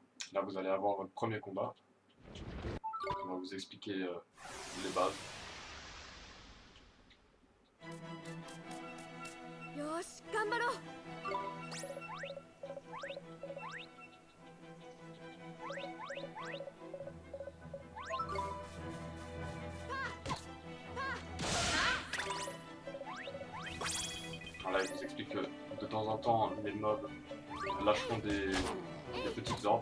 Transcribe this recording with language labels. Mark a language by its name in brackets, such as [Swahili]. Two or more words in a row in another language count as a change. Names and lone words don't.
[French] Là, vous allez avoir votre premier combat. On va vous expliquer les bases. [Japanese] よーし頑張ろう [French] Là, il vous explique que de temps en temps, les mobs lâcheront des petites orbes.